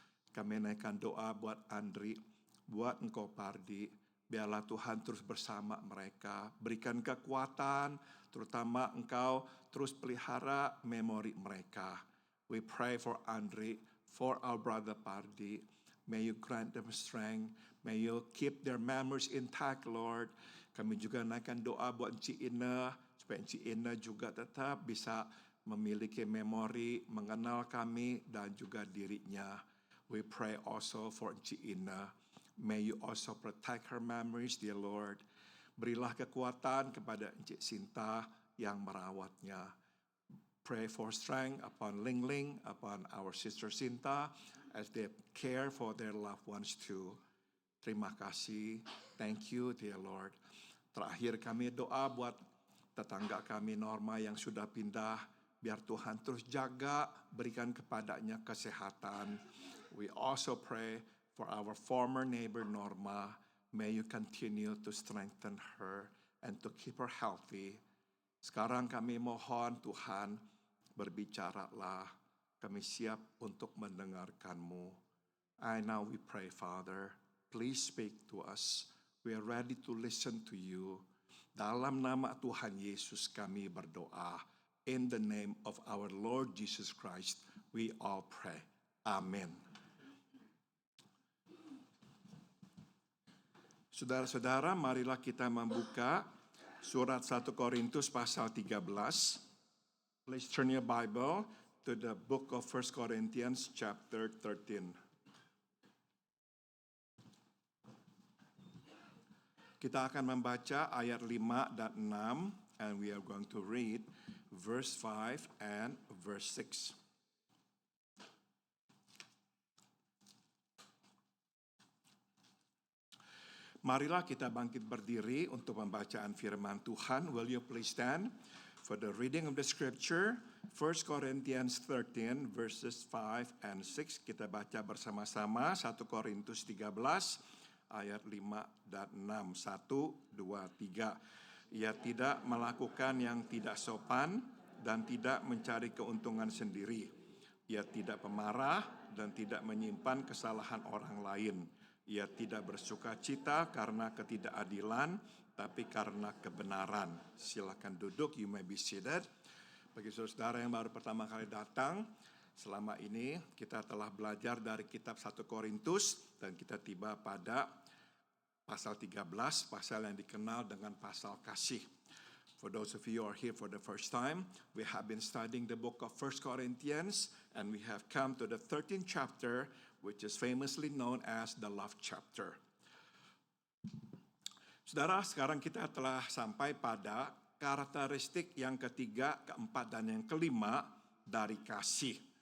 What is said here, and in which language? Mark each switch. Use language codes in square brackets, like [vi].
[id] Kami naikkan doa buat Andri, buat engkau Pardi, biarlah Tuhan terus bersama mereka, berikan kekuatan, terutama engkau terus pelihara memori mereka. [en] We pray for Andri, for our brother Pardi, may you grant them strength, may you keep their memories intact, Lord. [id] Kami juga naikkan doa buat Encik Ina, supaya Encik Ina juga tetap bisa memiliki memori, mengenal kami dan juga dirinya. [en] We pray also for Encik Ina. May you also protect her memories, dear Lord. [id] Berilah kekuatan kepada Encik Sinta yang merawatnya. [en] Pray for strength upon Ling Ling, upon our sister Sinta, as they care for their loved ones too. [id] Terima kasih. [en] Thank you, dear Lord. [id] Terakhir kami doa buat tetangga kami Norma yang sudah pindah. Biar Tuhan terus jaga, berikan kepadanya kesehatan. [en] We also pray for our former neighbor Norma. May you continue to strengthen her and to keep her healthy. [id] Sekarang kami mohon Tuhan, berbicaralah. Kami siap untuk mendengarkan-Mu. [en] And now we pray, Father, please speak to us. We are ready to listen to you. [id] Dalam nama Tuhan Yesus kami berdoa. [en] In the name of our Lord Jesus Christ, we all pray. Amen. [id] Saudara-saudara, marilah kita membuka surat 1 Korintus pasal 13. [en] Please turn your Bible to the book of 1 Corinthians chapter 13. [id] Kita akan membaca ayat 5 dan 6, [en] and we are going to read verse 5 and verse 6. [id] Marilah kita bangkit berdiri untuk pembacaan firman Tuhan. [en] Will you please stand for the reading of the scripture? 1 Corinthians 13 verses 5 and 6. [id] Kita baca bersama-sama 1 Korintus 13 ayat 5 dan 6. 1, 2, 3. Ia tidak melakukan yang tidak sopan dan tidak mencari keuntungan sendiri. Ia tidak pemarah dan tidak menyimpan kesalahan orang lain. Ia tidak bersuka cita karena ketidakadilan, tapi karena kebenaran. Silakan duduk, [en] you may be seated. [id] Bagi saudara yang baru pertama kali datang, selama ini kita telah belajar dari kitab 1 Korintus dan kita tiba pada pasal 13, pasal yang dikenal dengan pasal kasih. [en] For those of you who are here for the first time, we have been studying the book of 1 Corinthians and we have come to the 13th chapter, which is famously known as the love chapter. [id] Saudara, sekarang kita telah sampai pada karakteristik yang ketiga, keempat, dan yang kelima dari kasih.